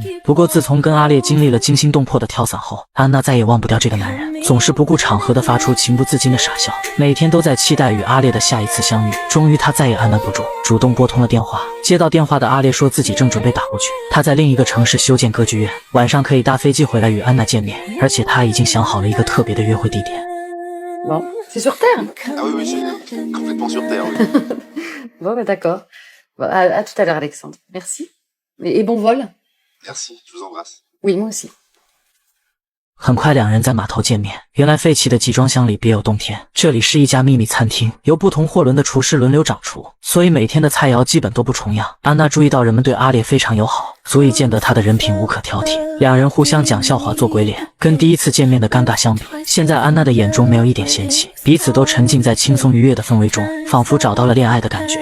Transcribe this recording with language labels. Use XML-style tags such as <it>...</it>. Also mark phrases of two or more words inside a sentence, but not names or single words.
<zh>不过自从跟阿烈经历了惊心动魄的跳伞后，安娜再也忘不掉这个男人，总是不顾场合的发出情不自禁的傻笑，每天都在期待与阿烈的下一次相遇。终于她再也按捺不住，主动拨通了电话。接到电话的阿烈说自己正准备打过去，他在另一个城市修建歌剧院，晚上可以搭飞机回来与安娜见面，而且他已经想好了一个特别的约会地点。</zh> <fr>Bon, c'est sur Terre. Ah oui, oui, c'est complètement sur Terre. Oui. Bon, bah d'accord. Bon, à tout à l'heure, Alexandre. Merci. Et bon vol. Merci, je vous embrasse. Oui, moi aussi.</fr> <zh>很快两人在码头见面，原来废弃的集装箱里别有洞天，这里是一家秘密餐厅，由不同货轮的厨师轮流掌厨，所以每天的菜肴基本都不重样。安娜注意到人们对阿烈非常友好，足以见得他的人品无可挑剔。两人互相讲笑话做鬼脸，跟第一次见面的尴尬相比，现在安娜的眼中没有一点嫌弃，彼此都沉浸在轻松愉悦的氛围中，仿佛找到了恋爱的感觉。</zh>